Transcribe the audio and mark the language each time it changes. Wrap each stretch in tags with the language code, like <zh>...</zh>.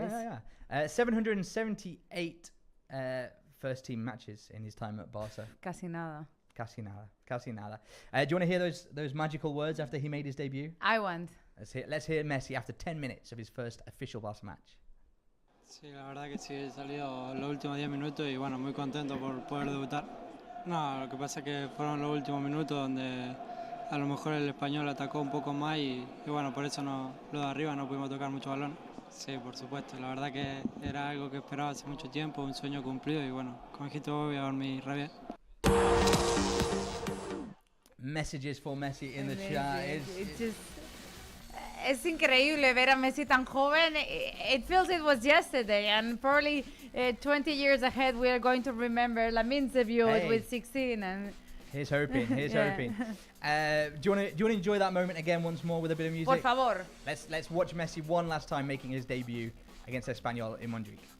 <en>Yeah. 778 first team matches in his time at Barca.</en> <es>Casi nada. Casi nada.</es> <en>Do you want to hear those magical words after he made his debut? I want. Let's hear Messi after 10 minutes of his first official Barca match.</en> <es>Sí, la verdad que sí, he salido los últimos 10 minutos y bueno, muy contento por poder debutar. No, lo que pasa es que fueron los últimos minutos donde a lo mejor el Español atacó un poco más y bueno, por eso lo de arriba no pudimos tocar mucho balón. Sí, por supuesto, la verdad que era algo que esperaba hace mucho tiempo, un sueño cumplido y bueno, como dijiste vos, voy a dormir re bien.</es> <en>Messages for Messi in the chat.</en> <es>Es increíble ver a Messi tan joven.</es> <en>It feels it was yesterday, and probably 20 years ahead we are going to remember Lamine's debut with 16. And here's hoping. Hoping. Do you want to enjoy that moment again once more with a bit of music?</en> <es>Por favor.</es> <en>Let's watch Messi one last time making his debut against Espanyol in Montjuic.</en>